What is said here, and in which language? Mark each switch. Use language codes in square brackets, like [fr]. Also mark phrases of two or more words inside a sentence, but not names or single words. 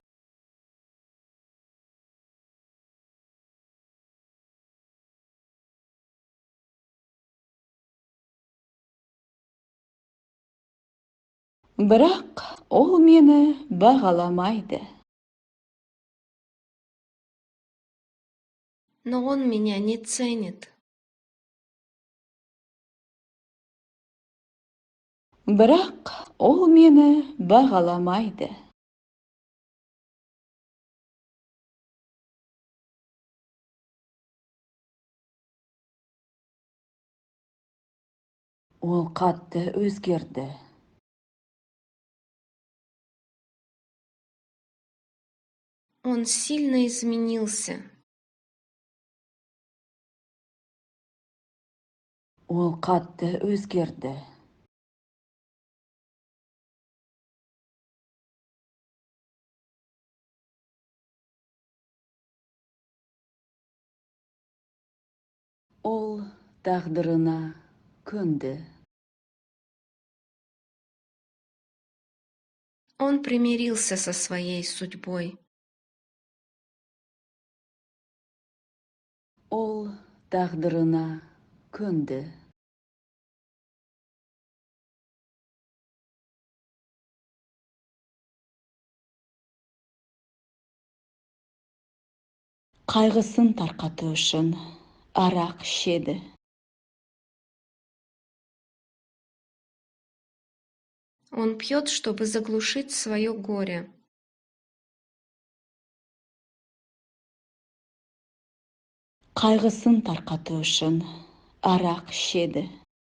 [kk] Бірақ ол мені бағаламайды. [ru] Но он меня не ценит. [kk] Бірақ ол мені бағаламайды. Ол қатты өзгерді. [ru] Он сильно изменился. [kk] Ол қатты өзгерді. Ол тағдырына көнді. [ru] Он примирился со своей судьбой. [kk] Ол тағдырына көнді. Қайғысын тарқату үшін арақ ішеді. [ru] Он пьет, чтобы заглушить свое горе. [kk] Қайғысын тарқату үшін арақ ішеді.